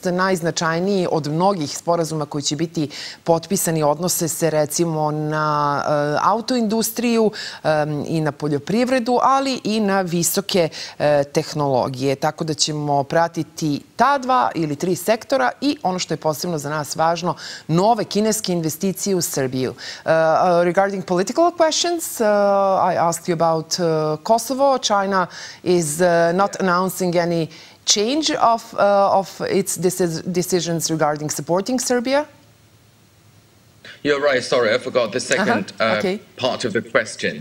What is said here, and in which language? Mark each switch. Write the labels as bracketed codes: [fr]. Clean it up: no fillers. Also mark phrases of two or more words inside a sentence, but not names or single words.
[sr] Najznačajniji od mnogih sporazuma koji će biti potpisani odnose se recimo na autoindustriju i na poljoprivredu, ali i na visoke tehnologije. Tako da ćemo pratiti ta 2 ili 3 sektora i ono što je posebno za nas važno, nove kineske investicije u Srbiju. [en] Regarding political questions, I asked you about Kosovo. China is not announcing any change of its decisions regarding supporting Serbia? You're right. Sorry, I forgot the second part of the question.